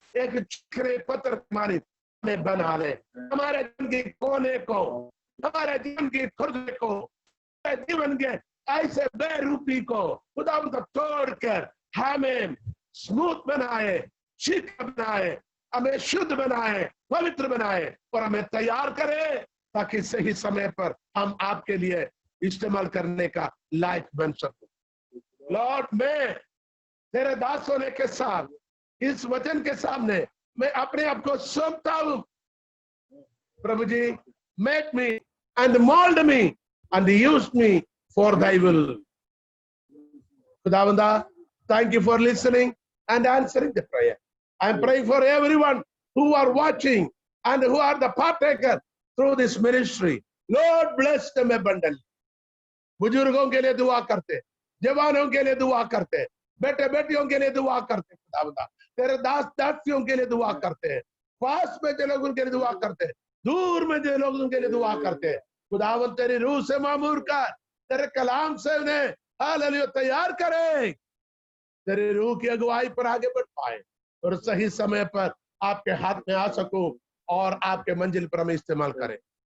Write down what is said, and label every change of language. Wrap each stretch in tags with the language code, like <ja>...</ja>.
<hi>एक चिकने पत्थर हमारे में बना ले, हमारे जीवन के कोने को, हमारे जीवन के खुर्दे को, हमारे जीवन के ऐसे बेरूपी को खुदावंद तोड़कर हमें स्मूथ बनाए, चिकना बनाए, हमें शुद्ध बनाए, पवित्र बनाए और हमें तैयार करे ताकि सही समय पर हम आपके लिए इस्तेमाल करने का लायक बन सकूं। लॉर्ड, मैं तेरे दास होने के साथ इस वचन के सामने मैं अपने आप को सौंपता हूं। प्रभु जी,</hi> <en>Make me and mold me and use me for thy will. Khudavanda, thank you for listening and answering the prayer. I am praying for everyone who are watching and who are the partaker through this ministry. Lord, bless them abundantly.</en> <hi>बुजुर्गों के लिए दुआ करते, जवानों के लिए दुआ करते, बेटे बेटियों के लिए दुआ करते, खुदावंदा तेरे दास दासियों के लिए दुआ करते, पास में जो लोग उनके लिए दुआ करते, दूर में जो लोग उनके लिए दुआ करते, खुदावंद तेरी रूह से मामूर कर, तेरे कलाम से उन्हें हालेलुया तैयार करे, तेरी रूह की अगुवाई पर आगे बढ़ पाए और सही समय पर आपके हाथ में आ सकूं और आपके मंजिल पर हमें इस्तेमाल करें।</hi>